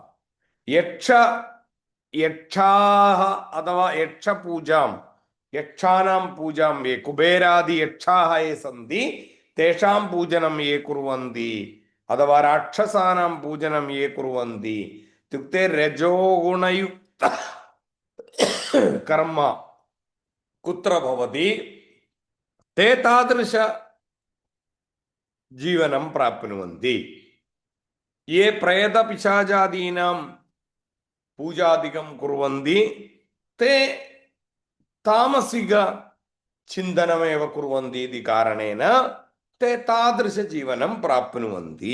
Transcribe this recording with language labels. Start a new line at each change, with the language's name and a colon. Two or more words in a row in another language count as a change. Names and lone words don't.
Sanskrit: യക്ഷാഃ അഥവാ യക്ഷാനാം പൂജാം യേ കുബേരാദി യക്ഷാഃ യേ സന്തി തേഷാം പൂജനം യേ കുർവന്തി അഥവാ രാക്ഷസാനാം പൂജനം യേ കുർവന്തി ഇത്യുക്തെ രജോഗുണയുക്ത कर्म कुत्र भवति ते तादृश जीवनं प्राप्नुवन्ति। ये प्रेतपिशाचादीनां पूजादिकं कुर्वन्ति ते तामसिक चिन्तनमेव कुर्वन्ति इति कारणेन ते तादृशजीवनं प्राप्नुवन्ति।